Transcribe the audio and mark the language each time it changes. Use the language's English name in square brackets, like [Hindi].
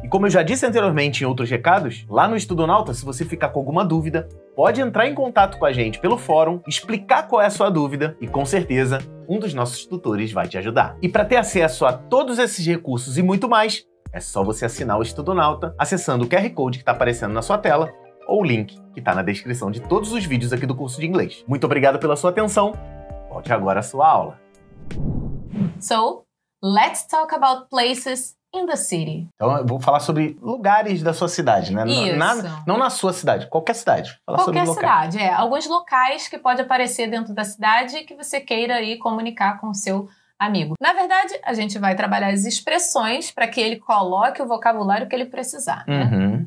[Portuguese] E como eu já disse anteriormente em outros recados, lá no Estudonauta, se você ficar com alguma dúvida, pode entrar em contato com a gente pelo fórum, explicar qual é a sua dúvida e com certeza um dos nossos tutores vai te ajudar. E para ter acesso a todos esses recursos e muito mais, é só você assinar o Estudonauta acessando o QR Code que está aparecendo na sua tela ou o link que está na descrição de todos os vídeos aqui do curso de inglês. Muito obrigado pela sua atenção. Volte agora à sua aula. [English] So, let's talk about places in the city. [Portuguese] Então eu vou falar sobre lugares da sua cidade, né? Isso. Não na sua cidade, qualquer cidade. Falar Qualquer sobre cidade, alguns locais que pode aparecer dentro da cidade que você queira ir comunicar com o seu amigo. Na verdade, a gente vai trabalhar as expressões para que ele coloque o vocabulário que ele precisar, né?